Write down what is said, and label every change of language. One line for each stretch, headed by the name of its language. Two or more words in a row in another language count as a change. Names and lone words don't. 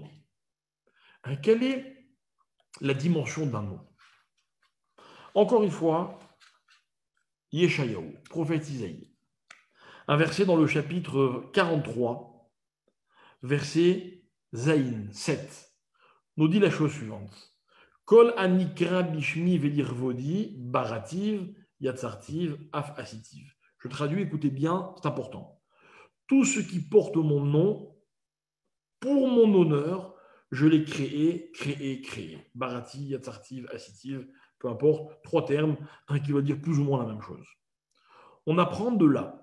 French: Quelle est la dimension d'un nom? Encore une fois, Yeshayahu, prophète Isaïe, un verset dans le chapitre 43, verset Zaïn 7, nous dit la chose suivante.
Hebrew: כל הנקרא בשמי ולכבודי בראתיו יצרתיו אף עשיתיו.
French: Je traduis, écoutez bien, c'est important. Tout ce qui porte mon nom, pour mon honneur, je l'ai créé.
Hebrew: בראתי, יצרתיו, עשיתיו,
French: peu importe, 3 termes, un qui va dire plus ou moins la même chose. On apprend de là.